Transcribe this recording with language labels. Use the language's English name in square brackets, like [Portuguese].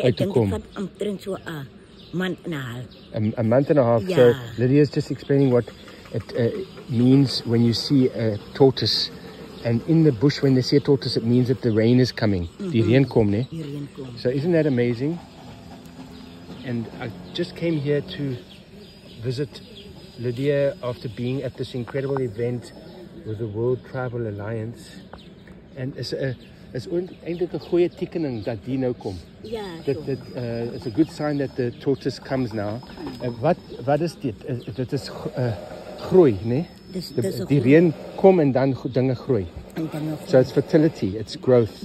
[Afrikaans] Ek dink dit vat omtrent so 'n maand en 'n half. [English] A month and a half. [Afrikaans] Ja. [English] So Lydia is just explaining what it means when you see a tortoise. And in the bush, when they see a tortoise, it means that the rain is coming. [Afrikaans] Die reën kom, né? Die reën kom. [English] So isn't that amazing? And I just came here to visit Lydia after being at this incredible event with the World Tribal Alliance. And it's [Afrikaans] eintlik 'n goeie tekening dat die nou kom. Ja, [English] It's a good sign that the tortoise comes now. [Afrikaans] Wat is dit? Dit is groei, né? Die reën kom en dan dinge groei. [English] So it's fertility, it's growth.